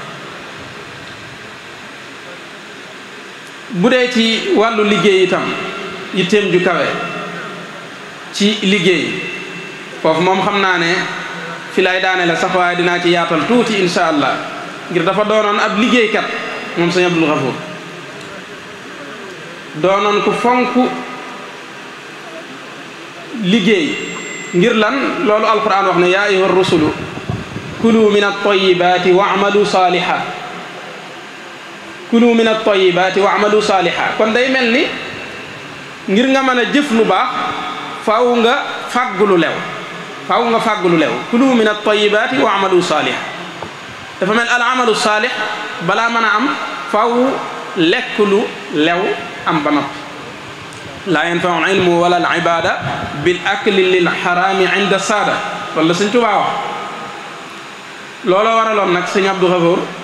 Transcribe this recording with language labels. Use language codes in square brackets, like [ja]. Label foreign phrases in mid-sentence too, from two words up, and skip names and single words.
[wo] bu dee ci wàllu liggéey itam yitteem ju kawe ci liggéey foofu moom xam naa ne fi lay daane la sax waaye dinaa ci yaatal tuuti insha allah ngir dafa doonoon ab liggéeykat moom sëñ Abdul Xafuur doonoon ku fonk liggéey ngir lan loolu alquran wax ne [ar] يا أيها الرسل كلوا من الطيبات واعملوا صالحا كلوا من الطيبات واعملوا صالحا [wo] kon day mel ni ngir nga mën a jëf lu baax faaw nga fàggu lu lew [ar] كلوا من الطيبات واعملوا صالحا [wo] dafa mel [ar] العمل الصالح [wo] balaa mën a am faaw lekk lu lew am ba noppi [ar] لا ينفع العلم ولا العبادة بالأكل للحرام عند السادة [wo] loolu la sëñ Tuubaa wax looloo waraloon nag sëñ Abdou Xafoor